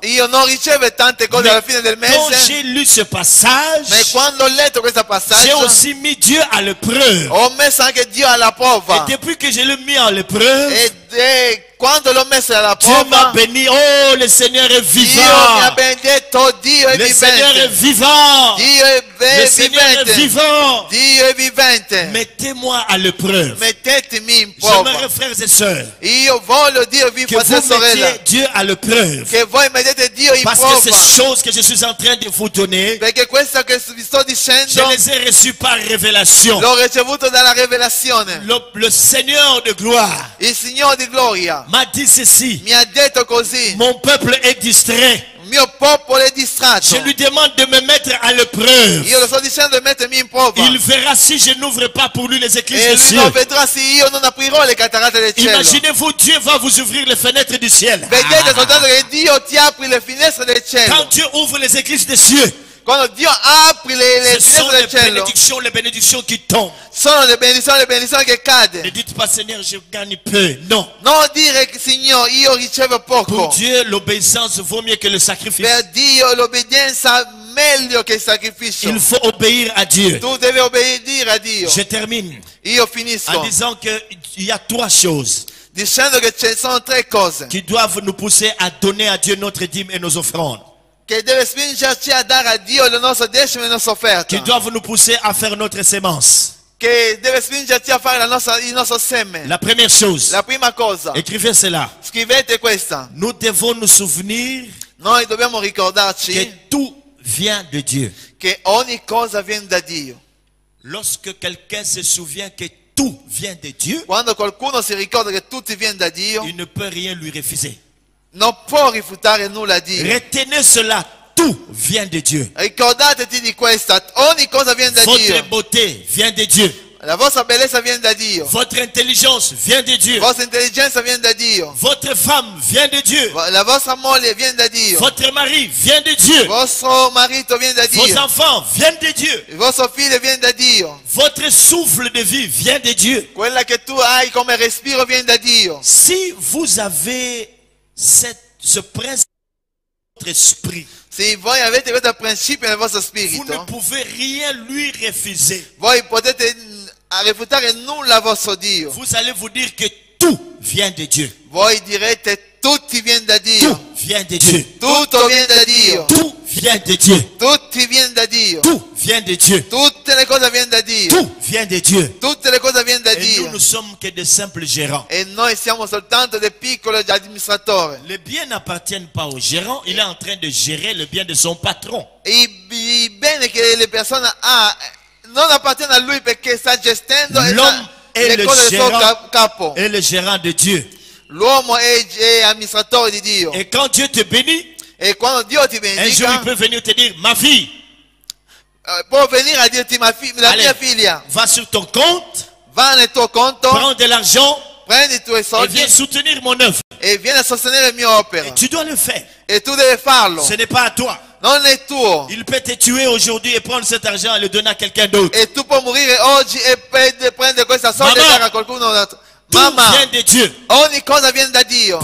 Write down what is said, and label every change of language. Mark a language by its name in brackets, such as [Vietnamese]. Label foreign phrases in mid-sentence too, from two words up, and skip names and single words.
[Italian] Io non ricevo tante cose alla fine del [French] Quand [Italian] mese, [French] j'ai lu ce passage, [Italian] ma quando ho letto questo [French] j'ai [Italian] passaggio [French] aussi mis Dieu à l'épreuve. [Italian] ho messo anche Dio alla prova. [French] Et depuis que je l'ai mis à l'épreuve, [Italian] E quando l'ho messo alla [French] Dieu m'a [Italian] prova, [French] béni. Oh, le Seigneur est [Italian] Dio mi [French] vivant. [Italian] ha benedetto. Dio è [French] Le Seigneur est [Italian] vivente. [French] vivant. [Italian] Dio [French] Le [Italian] è [French] Seigneur est [Italian] vivente. [French] vivant. [Italian] Dio è vivente. [French] Mettez-moi à l'épreuve. [Italian] Mettetemi in prova. [French] J'aimerais, frères et sœurs, [Italian] Io voglio dirvi, [French] que [Italian] fratelli e [French] vous mettiez [Italian] sorelle, [French] Dieu à l'épreuve. [Italian] che voi mettete Dio in [French] Parce que [Italian] prova. [French] ces choses que je suis en train de vous donner, [Italian] Perché questo che vi sto [French] je [Italian] dicendo [French] les ai reçues par révélation. [Italian] l'ho ricevuto dalla rivelazione. [French] Le Seigneur de gloire [Italian] Il Signore di gloria [French] m'a dit ceci. [Italian] mi ha detto così: [French] Mon peuple est distrait. [Italian] il mio popolo è distratto. [French] Je lui demande de me mettre à l'épreuve. [Italian] Io lo sto dicendo di mettermi in prova. [French] Il verra si je n'ouvre pas pour lui les écluses [Italian] E [French] du [Italian] lui [French] ciel. [Italian] non vedrà se io non aprirò le cataratte del cielo. [French] Imaginez-vous, Dieu va vous ouvrir les fenêtres du ciel. [Italian] Vedete soltanto che Dio ti apri le finestre del [French] Quand [Italian] cielo. [French] Dieu ouvre les églises des cieux, [Italian] Quando Dio apri le [French] ce sont [Italian] finestre del cielo, [French] les bénédictions qui tombent. [Italian] sono le benedizioni che [French] Ne [Italian] cade. [French] dites pas, Seigneur, je gagne peu. [Italian] Non. Non dire che Signore, io ricevo [French] Pour [Italian] poco. [French] Dieu, l'obéissance vaut mieux que le sacrifice. [Italian] Per Dio l'obbedienza meglio che il sacrificio. [French] Il faut obéir à Dieu. [Italian] Tu devi obbedire a Dio. [French] Je termine [Italian] Io [French] en [Italian] finisco [French] disant qu'il y a trois choses [Italian] dicendo che ci sono tre cose [French] qui doivent nous pousser à donner à Dieu notre dîme et nos offrandes. [Italian] che deve spingerci a dare a Dio le nostre decime e le nostre [French] Qui [Italian] offerte. [French] doivent nous pousser à faire notre sémence. [Italian] Che deve spingerci a fare il nostro seme. [French] La première chose, [Italian] La prima cosa, [French] écrivez cela. [Italian] scrivete questa. [French] Nous devons nous souvenir [Italian] Noi dobbiamo [French] que [Italian] ricordarci [French] tout vient de Dieu. [Italian] che ogni cosa viene da Dio. [French] Lorsque quelqu'un se souvient que tout vient de Dieu, [Italian] Quando qualcuno si ricorda che tutto viene da Dio, [French] il ne peut rien lui refuser. [Italian] non può rifiutare nulla a Dio. [French] Retenez cela, tout vient de Dieu. [Italian] Ricordatevi di questa, ogni cosa viene da [French] Votre [Italian] Dio. [French] beauté vient de Dieu. [Italian] La vostra bellezza viene da Dio. [French] Votre intelligence vient de Dieu. [Italian] La vostra intelligenza viene da Dio. [French] Votre femme vient de Dieu. [Italian] La vostra moglie viene da Dio. [French] Votre mari vient de Dieu. [Italian] Il vostro marito viene da [French] Vos [Italian] Dio. [French] enfants viennent de Dieu. [Italian] Il vostro figlio viene da Dio. [French] Votre souffle de vie vient de Dieu. [Italian] Quella che tu hai come respiro viene da Dio. [French] Si vous avez ce principe dans votre esprit, [Italian] Se voi avete questo principio nel vostro [French] vous ne [Italian] spirito, [French] pouvez rien lui refuser. [Italian] voi potete rifiutare nulla a vostro Dio. [French] Vous allez vous dire que tout vient de Dieu. [Italian] Voi direte tutti viene da Dio. [French] Tout vient de Dieu. [Italian] Tutto viene da Dio. [French] Tout vient de Dieu. [Italian] Tutti viene da Dio. [French] Tout vient de Dieu. [Italian] Tutte le cose viene da Dio. [French] Tout vient de Dieu. [Italian] Tutte le cose viene da [French] Et nous [Italian] Dio. [French] ne sommes que de simples gérants. [Italian] E noi siamo soltanto dei piccoli amministratori. [French] Les biens n'appartiennent pas au gérant. Il est en train de gérer le bien de son patron. [Italian] I beni che le persone ha non appartengono a lui perché sta gestendo [French] L'homme est le le [Italian] cose del suo [French] gérant [Italian] capo. [French] et le gérant de Dieu. [Italian] L'uomo è amministratore di Dio. [French] Et quand Dieu te bénit, [Italian] E quando Dio ti [French] un jour il [Italian] benedica, [French] peut venir te dire, ma fille, [Italian] può venire a dirti la [French] allez, [Italian] mia figlia [French] va sur ton compte, [Italian] va nel tuo conto, [French] prends de l'argent [Italian] prendi i tuoi [French] et [Italian] soldi [French] viens soutenir mon œuvre. [Italian] e vieni a sostenere la mia opera. [French] Et tu dois le faire. [Italian] E tu devi farlo. [French] Ce n'est pas à toi. [Italian] Non è tuo. [French] Il peut te tuer aujourd'hui et prendre cet argent et le donner à quelqu'un d'autre. [Italian] E tu puoi morire oggi e prendere questa soldi e Mamma, dare a qualcuno altro. [French] Tout [Italian] Mamma, [French] vient de Dieu. [Italian] ogni cosa viene da Dio.